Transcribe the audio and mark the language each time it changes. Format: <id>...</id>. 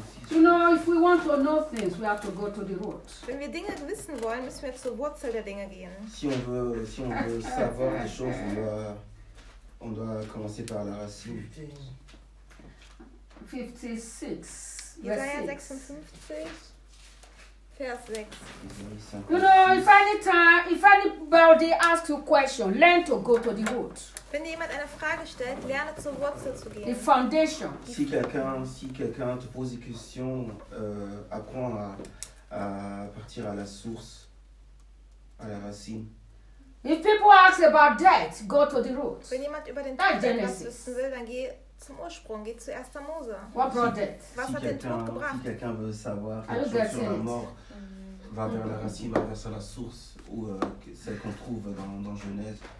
<en>You know, if we want to know things, we have to go to the root.</en> <de>Wenn wir Dinge wissen wollen, müssen wir zur Wurzel der Dinge gehen.</de> <fr>Si on veut savoir des choses, on doit commencer par la racine. 56.</fr> <de>Jesaja 56. Vers 6.</de> <en>You know, if anybody asks you a question, learn to go to the root.</en> <de>Wenn dir jemand eine Frage stellt, lerne zur Wurzel zu gehen.</de> <en>The foundation.</en> <fr>Si quelqu'un te pose une question, apprends à partir à la source, à la racine.</fr> <en>If people ask about death, go to the root.</en> <de>Wenn jemand über den Tod etwas wissen will, dann geh zum Ursprung, geht zu 1. Mose.</de> <en>What brought death?</en> <de>Was hat den Tod gebracht?</de> <fr>Si quelqu'un veut savoir quelque chose sur la mort, va vers la racine, va vers la source, ou celle qu'on trouve dans Genèse.</fr>